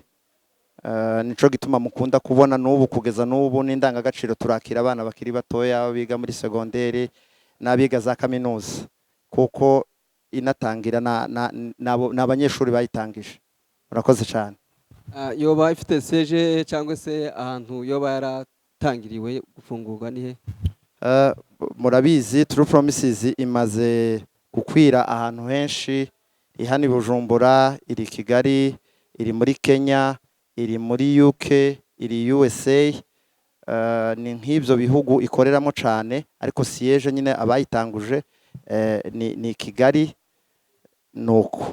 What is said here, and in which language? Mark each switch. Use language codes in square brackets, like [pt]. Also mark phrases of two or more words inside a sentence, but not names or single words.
[rn] Nico gituma mukunda kubona n'ubu kugeza n'ubu n'indangagaciro turakira abana bakiri batoya biga muri secondaire n'abiga za kaminuza, kuko inatangira n'abanyeshuri bayitangije. [rw] Murakoze cyane. Yoba ifite seje cyangwa se ahantu yoba yaratangiriwe gufungurwa ni he? Murabizi True Promises imaze gukwira ahantu henshi. [rn] Ihani Bujumbura, iri Kigali, iri muri Kenya, iri muri UK, iri USA. Ni nk'ibyo bihugu ikoreramo cyane, ariko siyeje nyine abayitanguje ni Kigali nuko.